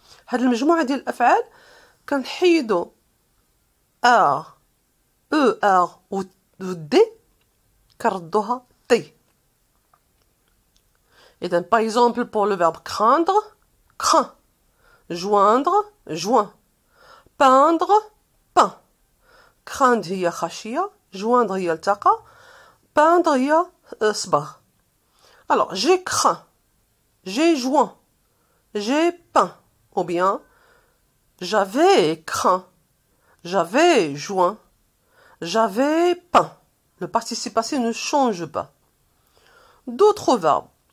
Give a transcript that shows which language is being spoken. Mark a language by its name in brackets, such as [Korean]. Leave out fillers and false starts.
[Arabic] هاد المجموعة ديال الأفعال كنحيدو R, E-R و D كنردوها T. [French] Et donc, par exemple, pour le verbe craindre, craint. Joindre, joint. Peindre, peint. [Arabic] Craindre هي خشية, joindre هي التقى, peindre هي صبغ. [French] Alors, j'ai craint, j'ai joint, j'ai peint, ou bien j'avais craint, j'avais joint, j'avais peint. Le participe passé ne change pas. D'autres verbes.